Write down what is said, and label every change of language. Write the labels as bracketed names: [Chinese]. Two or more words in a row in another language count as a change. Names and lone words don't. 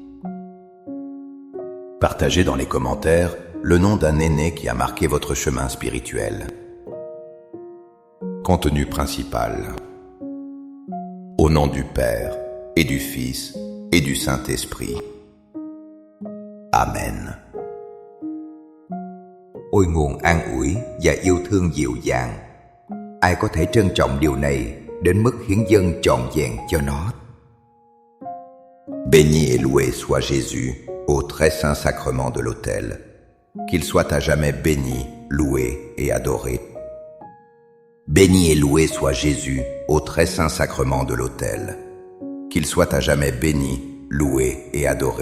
[French] Partagez dans les commentaires le nom d'un aîné qui a marqué votre chemin spirituel. Contenu principal. Au nom du Père, et du Fils, et du Saint-Esprit. Amen. [Vietnamese] Ôi nguồn an ủi và yêu thương dịu dàng, ai có thể trân trọng điều này đến mức hiến dâng trọn vẹn cho nó. [French] Béni et loué soit Jésus au très saint sacrement de l'autel. Qu'il soit à jamais béni, loué et adoré. Béni et loué soit Jésus au très saint sacrement de l'autel. Qu'il soit à jamais béni, loué et adoré.